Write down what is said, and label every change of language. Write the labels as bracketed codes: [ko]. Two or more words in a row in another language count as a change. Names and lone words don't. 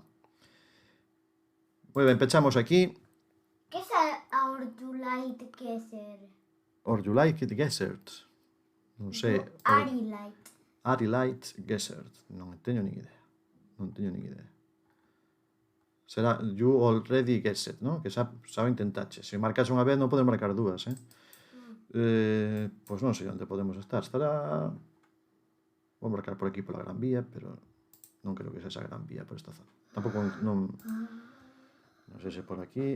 [gl] Moi ben, pechamos aquí. Que é a Ordulite Geyser? Ordulite Geyser? Non sei. Arilite Geyser. Non teño nin idea. [en] Será you already guessed, [gl] non? Que xa intentache. Se marcas unha vez non podes marcar dúas, pois non sei onde podemos estar. Estará... Vou marcar por aquí pola Gran Vía, pero non creo que sexa Gran Vía por esta zona. Tampouco non sei se por aquí.